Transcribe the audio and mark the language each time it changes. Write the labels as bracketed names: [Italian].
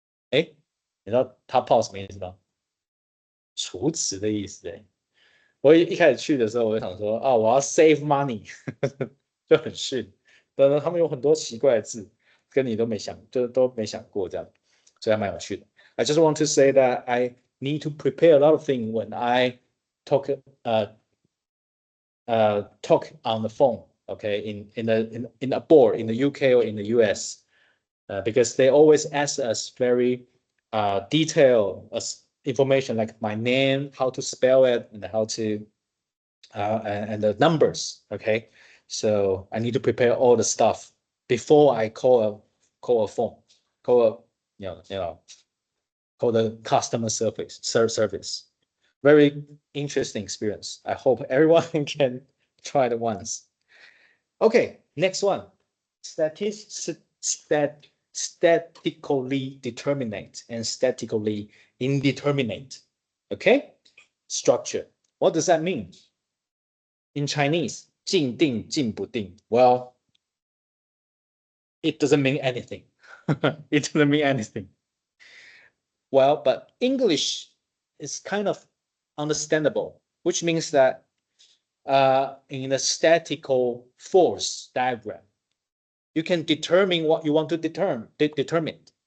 [Chinese] 哎，你知道 [English] top up [Chinese] 什么意思吗？储值的意思我一开始去的时候，我就想说我要 [English] save money， [Chinese] 就很逊。但是他们有很多奇怪的字，跟你都没想过这样，所以还蛮有趣的。 [English] I just want to say that I need to prepare a lot of things when I talk talk on the phone. Okay, in a board in the UK or in the US, because they always ask us very detailed information like my name, how to spell it, and how to and the numbers. Okay, so I need to prepare all the stuff before I call a phone. call call the customer service. Very interesting experience. I hope everyone can try it once. Okay, next one. Statically determinate and statically indeterminate. Okay, structure. What does that mean? In Chinese, [Chinese] 静定静不定. [English] Well, it doesn't mean anything. It doesn't mean anything. Well, but English is kind of understandable, which means that in the statical force diagram, you can determine what you want to determine.